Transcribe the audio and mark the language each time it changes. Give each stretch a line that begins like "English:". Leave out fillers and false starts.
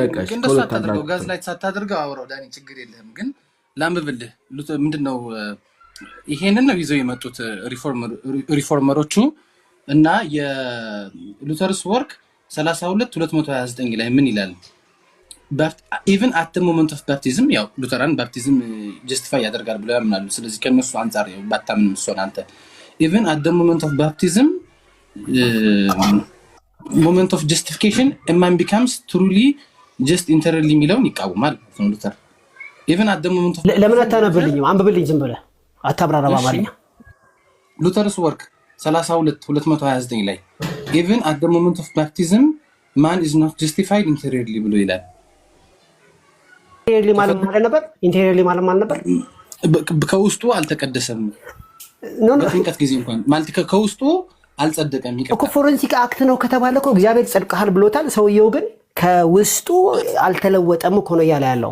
Amharic: ግን ደስ አታድርገው፣ ጋዝ ላይ ሳታድርገው አውራው ዳኒ፣ ችግር የለህም። ግን ላንብብልህ ምንድነው ይሄንን ነው ይዘው የመጡት ሪፎርመሮቹ እና የሉተርስ ወርክ 32:229 ላይ ምን ይላል?
English: ኢቨን አት ዘ ሞመንት ኦፍ ባፕቲዝም፣
Amharic: ያው ሉተራን ባፕቲዝም ጀስቲፋይ ያደርጋል ብለው ያምናሉ። ስለዚህ ከነሱ አንፃር ባታምን እሱን አንተ
English: even at the moment of baptism moment of justification a man becomes truly just internally
Amharic: የሚለውን ይቃወማል ሉተር
English: even at the moment of
Amharic: ለምን አታነብልኝም? አንብብልኝ ዝም ብለህ አታብራራ በአማርኛ። ሉተርስ ወርክ 32:229 ላይ
English: even at the moment of baptism man is not justified interiorly
Amharic: ብሎ ይላል። ኢንቴሪየርሊ ማለት ነበር። ኢንቴሪየርሊ ማለት ነበር ከውስጡ አልተቀደሰም። በጥምቀት ጊዜ እንኳን ማለት ከውስጡ አልጸደቀም። እኮ ፎረንሲክ አክት ነው ከተባለ እኮ እግዚአብሔር ጸድቀሃል ብሎታል። ሰውየው ግን ከውስጡ አልተለወጠም እኮ ነው እያለ ያለው።